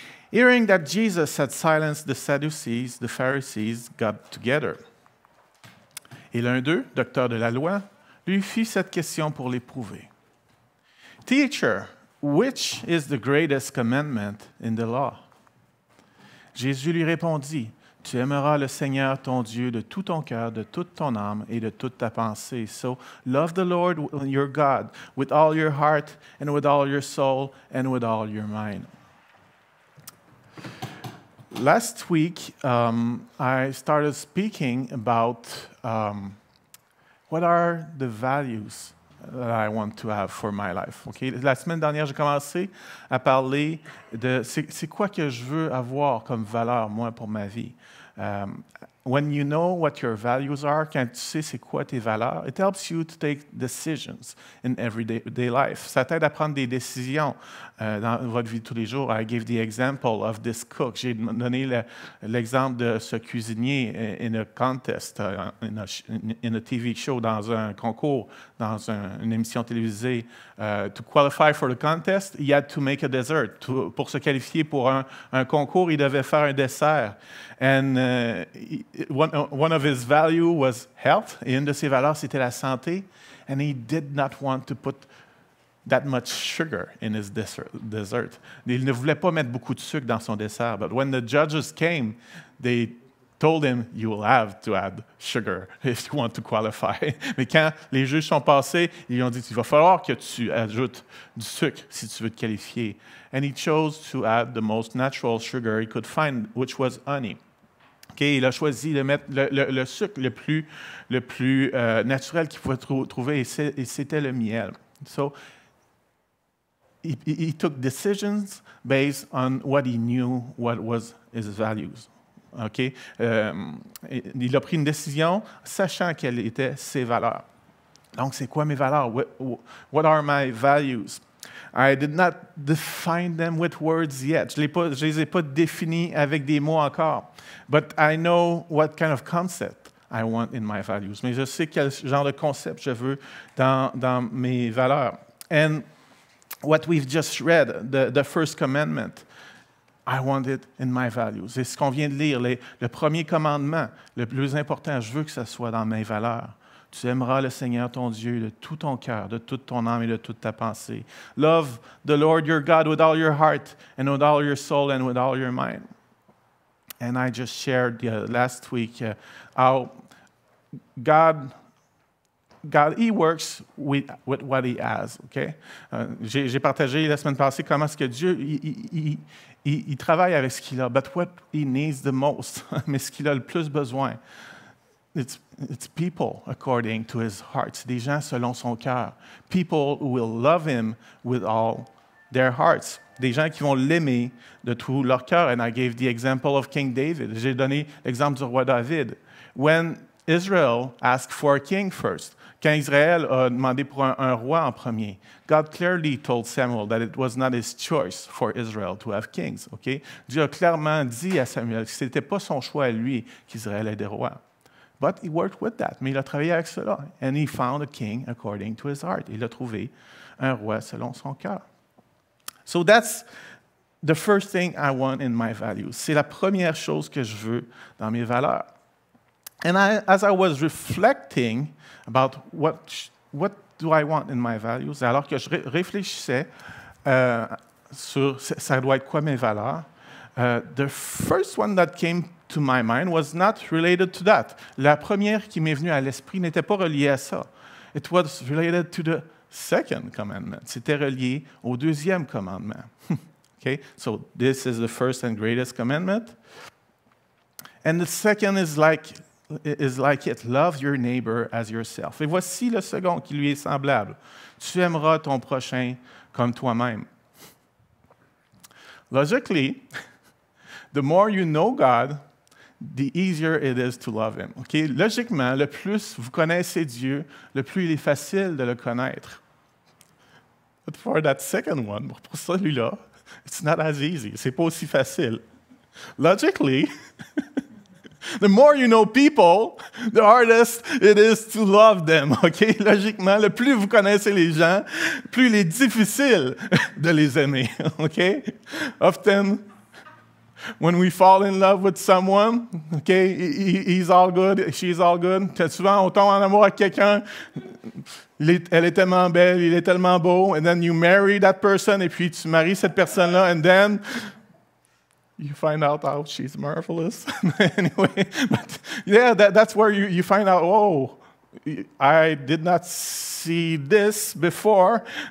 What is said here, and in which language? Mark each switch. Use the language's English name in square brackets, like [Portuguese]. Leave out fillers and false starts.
[English] Hearing that Jesus had silenced the Sadducees, the Pharisees got together. [French] Et l'un d'eux, docteur de la loi, lui fit cette question pour l'éprouver. [English] Teacher, which is the greatest commandment in the law? [French] Jésus lui répondit, tu aimeras le Seigneur ton Dieu de tout ton cœur, de toute ton âme et de toute ta pensée. [English] So love the Lord your God with all your heart and with all your soul and with all your mind. Last week, I started speaking about what are the values that I want to have for my life. Okay? [French] La semaine dernière, j'ai commencé à parler de c'est quoi que je veux avoir comme valeur, moi, pour ma vie. [English] When you know what your values are, [French] quand tu sais c'est quoi tes valeurs, [English] it helps you to take decisions in everyday life. [French] Ça t'aide à prendre des décisions dans votre vie de tous les jours. [English] I gave the example of this cook. [French] J'ai donné l'exemple de ce cuisinier [English] in a contest, in a TV show, [French] dans un concours, dans une émission télévisée. [English] To qualify for the contest, he had to make a dessert. [French] Pour se qualifier pour un concours, il devait faire un dessert. [English] And one of his values was health. [French] Et une de ses valeurs, c'était la santé. [English] And he did not want to put that much sugar in his dessert. [French] Il ne voulait pas mettre beaucoup de sucre dans son dessert. [English] But when the judges came, they told him, you will have to add sugar if you want to qualify. [French] Mais quand les juges sont passés, ils lui ont dit, il va falloir que tu ajoutes du sucre si tu veux te qualifier. [English] And he chose to add the most natural sugar he could find, which was honey. [French] Okay, il a choisi de mettre le sucre le plus naturel qu'il pouvait trouver, et c'était le miel. [English] So, he took decisions based on what he knew, what was his values. Okay? [French] Il a pris une décision sachant quelles étaient ses valeurs. Donc, c'est quoi mes valeurs? [English] What are my values? I did not define them with words yet. [French] Je ne les ai pas définis avec des mots encore. [English] But I know what kind of concept I want in my values. [French] Mais je sais quel genre de concept je veux dans mes valeurs. [English] And what we've just read, the first commandment, I want it in my values. [French] C'est ce qu'on vient de lire, le premier commandement, le plus important, je veux que ça soit dans mes valeurs. Tu aimeras le Seigneur ton Dieu de tout ton cœur, de toute ton âme et de toute ta pensée. [English] Love the Lord your God with all your heart and with all your soul and with all your mind. And I just shared last week how God, He works with what He has. Okay? [French] J'ai partagé la semaine passée comment est-ce que Dieu il travaille avec ce qu'il a. [English] But what He needs the most, [French] mais ce qu'il a le plus besoin, [English] it's people according to His heart. [French] C'est des gens selon son cœur. [English] People who will love Him with all their hearts. [French] Des gens qui vont l'aimer de tout leur cœur. [English] And I gave the example of King David. [French] J'ai donné l'exemple du roi David. [English] When Israel asked for a king first, [French] quand Israël a demandé pour un roi en premier, [English] God clearly told Samuel that it was not his choice for Israel to have kings. Okay? [French] Dieu a clairement dit à Samuel que ce n'était pas son choix à lui qu'Israël ait des rois. [English] But he worked with that. [French] Mais il a travaillé avec cela. [English] And he found a king according to his heart. [French] Il a trouvé un roi selon son cœur. [English] So that's the first thing I want in my values. [French] C'est la première chose que je veux dans mes valeurs. [English] And as I was reflecting about what do I want in my values, [French] alors que je réfléchissais sur ça doit être quoi mes valeurs, [English] the first one that came to my mind was not related to that. [French] La première qui m'est venue à l'esprit n'était pas reliée à ça. [English] It was related to the second commandment. [French] C'était relié au deuxième commandement. [English] Okay? So this is the first and greatest commandment. And the second is like it, love your neighbor as yourself. [French] Et voici le second qui lui est semblable. Tu aimeras ton prochain comme toi-même. [English] Logically, the more you know God, the easier it is to love Him. [French] Okay? Logiquement, le plus vous connaissez Dieu, le plus il est facile de le connaître. [English] But for that second one, pour celui-là, it's not as easy. [French] C'est pas aussi facile. [English] Logically, the more you know people, the hardest it is to love them. Okay? [French] Logiquement, le plus vous connaissez les gens, plus il est difficile de les aimer. [English] Okay? Often, when we fall in love with someone, okay, he's all good, she's all good. [French] Souvent, on tombe en amour avec quelqu'un, elle est tellement belle, il est tellement beau, [English] and then you marry that person, [French] et puis tu maries cette personne-là, [English] and then you find out how she's marvelous. Anyway, but yeah, that's where you find out, oh, I did not see this before.